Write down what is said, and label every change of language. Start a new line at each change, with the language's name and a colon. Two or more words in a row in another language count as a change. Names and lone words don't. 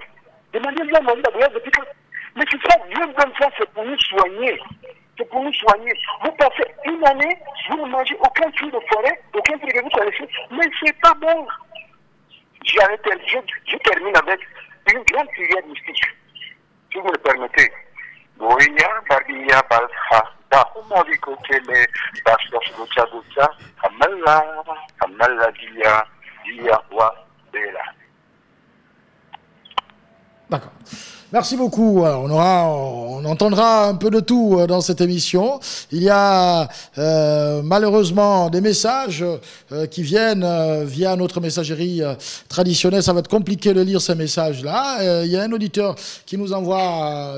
French: Demandez la manger la goyave depuis quand? Mais c'est ça, Dieu donne ça, c'est pour nous soigner. C'est pour nous soigner. Vous passez une année, vous ne mangez aucun fruit de forêt, aucun fruit que vous connaissez, mais c'est pas bon. Je termine avec une grande prière mystique, si vous le permettez. Boya, Badia, Balha, Dahumari Kokele, Bastos Gocha Gocha, Kamala Dia, Dia Wa Bela. D'accord. Merci beaucoup. Alors, on entendra un peu de tout dans cette émission. Il y a malheureusement des messages qui viennent via notre messagerie traditionnelle. Ça va être compliqué de lire ces messages-là. Il y a un auditeur qui nous envoie...